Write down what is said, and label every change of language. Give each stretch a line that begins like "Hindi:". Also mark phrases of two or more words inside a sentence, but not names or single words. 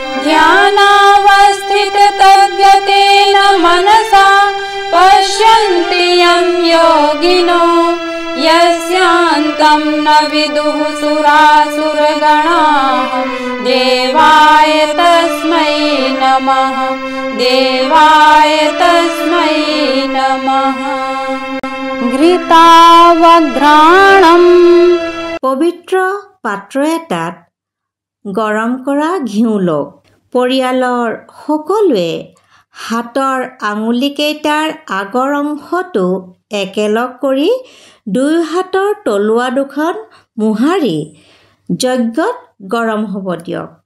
Sanskrit: ध्यानावस्थिततद्गतेन मनसा पश्यन्ति यं योगिनो यस्यान्तं न विदुः सुरासुरगणाः। देवाय तस्मै नमः, देवाय तस्मै नमः।
Assamese: ঘৃতাবঘ্ৰাণম। পবিত্ৰ পাত্ৰ এটাত গৰম কৰা ঘিউ লওক। পৰিয়ালৰ সকলোৱে হাতৰ আঙুলিকেইটাৰ আগৰ অংশটো একেলগ কৰি 2 হাতৰ তলুৱা দুখন মোহাৰি যজ্ঞত গৰম হ'ব দিয়ক।